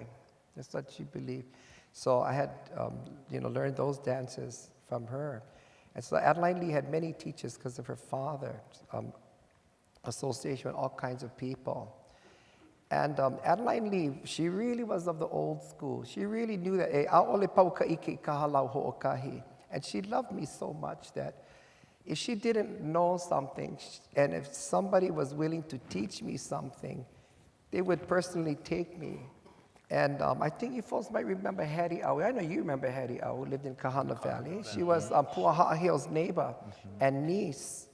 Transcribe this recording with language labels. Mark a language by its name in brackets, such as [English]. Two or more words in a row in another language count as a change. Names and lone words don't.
[English] That's what she believed. So I had, learned those dances from her. And so Adeline Lee had many teachers because of her father's association with all kinds of people. And Adeline Lee, she really was of the old school. She really knew that, [Hawaiian] A'ole pau ka'ike ka halau ho'okahi. [English] And she loved me so much that if she didn't know something, and if somebody was willing to teach me something, they would personally take me. And I think you folks might remember Hattie Au. I know you remember Hattie Au, who lived in Kahana Valley. She was Pu'aha'ahio's neighbor and niece.